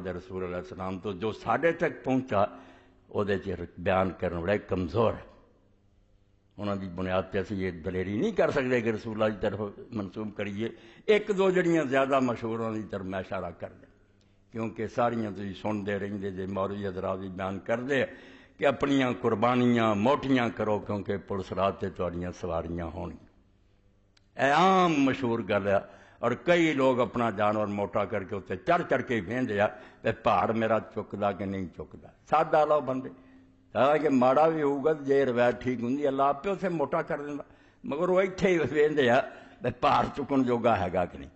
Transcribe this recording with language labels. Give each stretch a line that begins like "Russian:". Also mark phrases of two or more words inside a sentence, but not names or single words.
Punjabi: دے رسول علیہ السلام تو جو ساڈے تک پہنچا وہ بیان کرنے بڑے کمزور ہے. انہوں دی بنیاد تے اسی یہ دلیری نہیں کر سکتے کہ رسول اللہ کی طرف منسوب کریے. ایک دو جڑیاں زیادہ مشہور انہوں دی طرف میں اشارہ کر دیں کیونکہ ساریاں تسی سنتے رہندے جے مولوی حضرات بھی بیان کرتے کہ اپنیاں قربانیاں موٹیاں کرو کیونکہ پلسرات تے تہاڈیاں سواریاں ہونگیاں. اے عام مشہور گل ہے اور کئی لوگ اپنا جانور موٹا کر کے اتنے چڑھ کے بہندے آ پہاڑ میرا چکدا کہ نہیں چکدا. سادہ لو بندے حالانکہ ماڑا بھی ہوگا جے روایت ٹھیک ہوں اللہ آپ اسے موٹا کر دینا مگر وہ اتنے ہی وہدے آ پہاڑ چکن جوگا ہے گا کہ نہیں.